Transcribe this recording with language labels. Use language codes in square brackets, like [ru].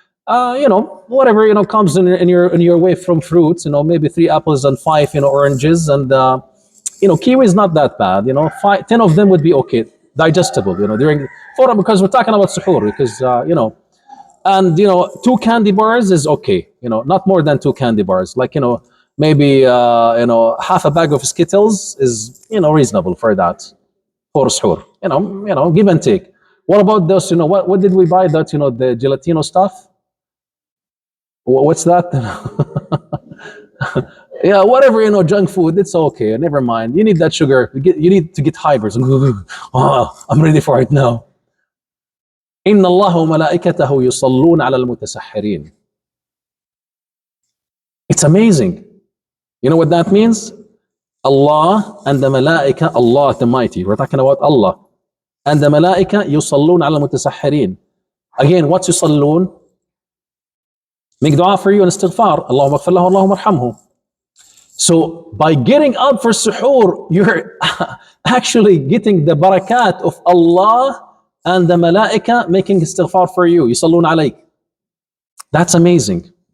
[en] Whatever, comes in your way from fruits, maybe 3 apples and 5, oranges, and, kiwi is not that bad, 10 of them would be okay, digestible, during, because we're talking about suhoor, because, and, 2 candy bars is okay, not more than 2 candy bars, like, maybe, half a bag of Skittles is, reasonable for that, for suhoor, give and take. What about those, what did we buy that, the gelatino stuff? What's that? Yeah, whatever, junk food, it's okay, never mind. You need that sugar, you need to get hypers. Oh, I'm ready for it now. [ar] إن الله وملائكته يصلون على المتسحرين. [en] It's amazing. You know what that means? Allah and the Malaika, Allah the Mighty, we're talking about Allah, and the Malaika [ar] يصلون على المتسحرين. [en] Again, what's يصلون? Make dua for you and istighfar. [ar] Allahumma ighfir lahu, Allahumma arhamhu. [en] So by getting up for suhoor, you're actually getting the barakat of Allah and the malaika making istighfar for you. Yusallun alayk. That's amazing.